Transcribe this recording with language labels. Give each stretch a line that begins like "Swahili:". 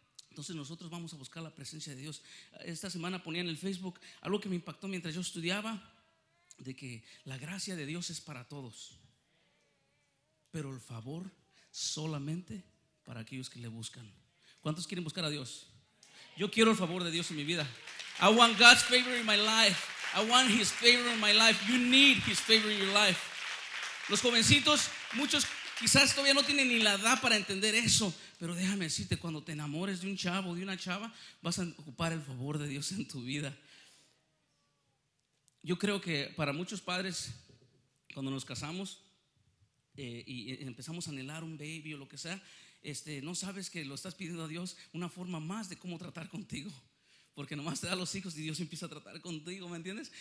Spanish: Entonces nosotros vamos a buscar la presencia de Dios. Esta semana ponía en el Facebook algo que me impactó mientras yo estudiaba, de que la gracia de Dios es para todos, pero el favor solamente para aquellos que le buscan. ¿Cuántos quieren buscar a Dios? Yo quiero el favor de Dios en mi vida.
English: I want God's favor in my life. I want His favor in my life. You need His favor in your life.
Spanish: Los jovencitos, muchos quizás todavía no tienen ni la edad para entender eso, pero déjame decirte, cuando te enamores de un chavo, de una chava, vas a ocupar el favor de Dios en tu vida. Yo creo que para muchos padres, cuando nos casamos y empezamos a anhelar un baby o lo que sea, no sabes que lo estás pidiendo a Dios una forma más de cómo tratar contigo, porque nomás te da los hijos y Dios empieza a tratar contigo, ¿me entiendes?